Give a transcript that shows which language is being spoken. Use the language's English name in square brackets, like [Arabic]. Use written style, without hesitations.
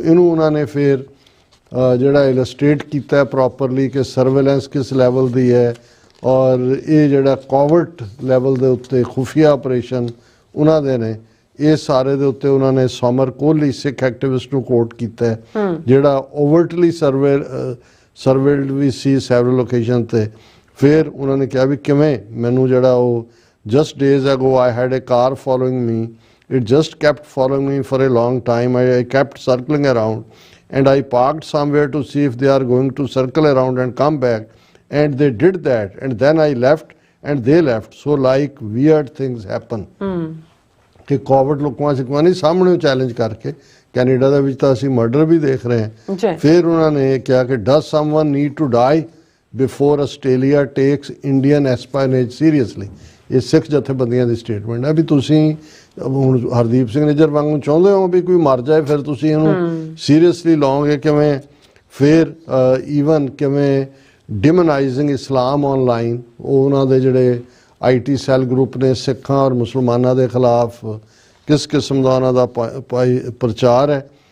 [Punjabi] ਇਹਨੂੰ ਉਹਨਾਂ ਨੇ ਫਿਰ ਜਿਹੜਾ ਇਲਸਟ੍ਰੇਟ ਕੀਤਾ ਪ੍ਰੋਪਰਲੀ ਕਿ ਸਰਵੇਲੈਂਸ ਕਿਸ ਲੈਵਲ ਦੀ ਹੈ, ਔਰ ਇਹ ਜਿਹੜਾ ਕੋਵਰਟ ਲੈਵਲ ਦੇ ਉੱਤੇ ਖੁਫੀਆ ਆਪਰੇਸ਼ਨ ਉਹਨਾਂ ਦੇ ਨੇ, ਇਹ ਸਾਰੇ ਦੇ ਉੱਤੇ ਉਹਨਾਂ ਨੇ ਸੋਮਰ ਕੋਹਲੀ ਸਿੱਖ ਐਕਟਿਵਿਸਟ ਨੂੰ ਕੋਟ ਕੀਤਾ ਹੈ, ਜਿਹੜਾ ਓਵਰਟਲੀ ਸਰਵੇਲਡ ਵੀ ਸੀ ਸੈਵਰਲ ਲੋਕੇਸ਼ਨ ਤੇ। ਫਿਰ ਉਹਨਾਂ ਨੇ ਕਿਹਾ ਵੀ ਕਿਵੇਂ ਮੈਨੂੰ ਜਿਹੜਾ ਉਹ [English] Just days ago I had a car following me, it just kept following me for a long time, I kept circling around and I parked somewhere to see if they are going to circle around and come back, and they did that, and then I left and they left, so like weird things happen। [Punjabi] ਕਿ Covid ਲੋਕਾਂ ਸਿੱਖਾਂ ਨਹੀਂ ਸਾਹਮਣੇ challenge ਕਰਕੇ Canada ਦੇ ਵਿੱਚ ਤਾਂ ਅਸੀਂ ਮਰਡਰ ਵੀ ਦੇਖ ਰਹੇ ਹਾਂ। ਫਿਰ ਉਹਨਾਂ ਨੇ ਕਿਹਾ ਕਿ [English] does someone need to die before Australia takes Indian espionage seriously। [Punjabi] ਇਹ ਸਿੱਖ ਜਥੇਬੰਦੀਆਂ ਦੀ ਸਟੇਟਮੈਂਟ ਹੈ ਵੀ ਤੁਸੀਂ ਹੁਣ ਹਰਦੀਪ ਸਿੰਘ ਨਿੱਜਰ ਵਾਂਗੂ ਚਾਹੁੰਦੇ ਹੋ ਵੀ ਕੋਈ ਮਰ ਜਾਏ, ਫਿਰ ਤੁਸੀਂ ਇਹਨੂੰ ਸੀਰੀਅਸਲੀ ਲਓਗੇ ਕਿਵੇਂ। ਫਿਰ ਈਵਨ ਕਿਵੇਂ [English] demonizing Islam online, [Punjabi] ਉਹ ਉਹਨਾਂ ਦੇ ਜਿਹੜੇ IT ਸੈੱਲ ਗਰੁੱਪ ਨੇ ਸਿੱਖਾਂ ਔਰ ਮੁਸਲਮਾਨਾਂ ਦੇ ਖਿਲਾਫ ਕਿਸ ਕਿਸਮ ਦਾ ਉਹਨਾਂ ਦਾ ਪ੍ਰਚਾਰ ਹੈ।